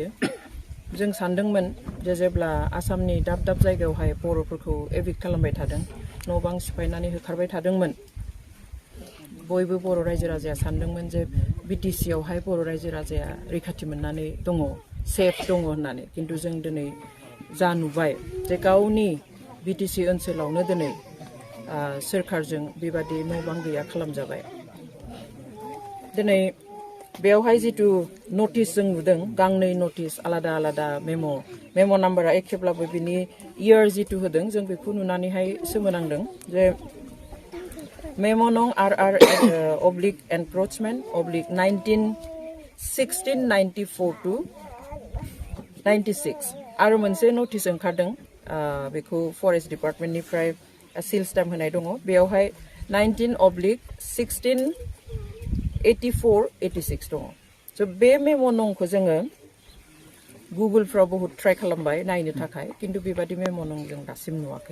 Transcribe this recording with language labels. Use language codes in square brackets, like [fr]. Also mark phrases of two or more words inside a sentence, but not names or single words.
[brx] जों सानदोंमोन जे जेब्ला आसामनि दाब दाब जायगायावहाय बर'फोरखौ एभिक्ट खालामबाय थादों न' बां सिफायनानै होखारबाय थादोंमोन बयबो बर' रायजो राजाया सानदोंमोन जे बिटिसि आवहाय बर' रायजो राजाया रैखाथि मोननानै दङ सेफ दङ होननानै किन्तु जों दिनै जा नुबाय जे गावनि बिटिसि ओनसोलावनो दिनै सोरखारजों बेबादि न' बां गैया खालामजाबाय। दिनै बेयावहाय जितु नटिस जों नुदों गांनै नटिस आलादा आलादा मेम' नाम्बारा एखेब्लाबो बिनि इयार जितु होदों जों बेखौ नुनानैहाय सोमोनांदों जे मेम' नं [en] RR oblique encroachment oblique [brx] 1694 to 96 आरो मोनसे नटिस ओंखारदों बेखौ [en] forest department seal stamp [brx] होनाय दङ बेयावहाय 19/16/84-86 दङ। स' बे मेम' नंखौ जोङो गुगोलफ्राव बहुत ट्राइ खालामबाय नायनो थाखाय किन्तु बेबादि मेम' नं जों दासिम नुवाखै।